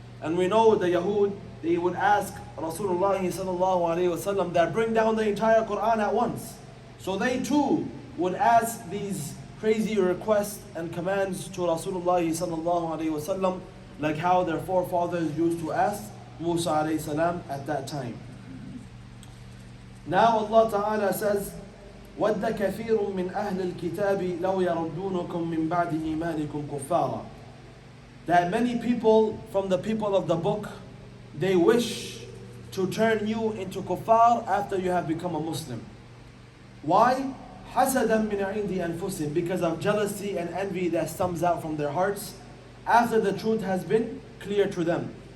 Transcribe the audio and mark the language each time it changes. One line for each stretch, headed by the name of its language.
English: And we know the Yahud, they would ask Rasulullah sallallahu alayhi wasallam that bring down the entire Quran at once. So they too would ask these crazy requests and commands to Rasulullah sallallahu alayhi wasallam, like how their forefathers used to ask Musa alayhi salam at that time. Now Allah Ta'ala says,
Arabic: وَدَّ كَثِيرٌ مِّنْ أَهْلِ الْكِتَابِ لَوْ يَرُدُّونَكُم مِّن بَعْدِ إِيمَانِكُمْ كُفَّارًا.
English: That many people from the people of the book, they wish to turn you into kuffar after you have become a Muslim. Why?
Arabic: حَسَدًا مِّنْ عِنْدِ أَنفُسِهِمْ.
English: Because of jealousy and envy that stems out from their hearts after the truth has been clear to them.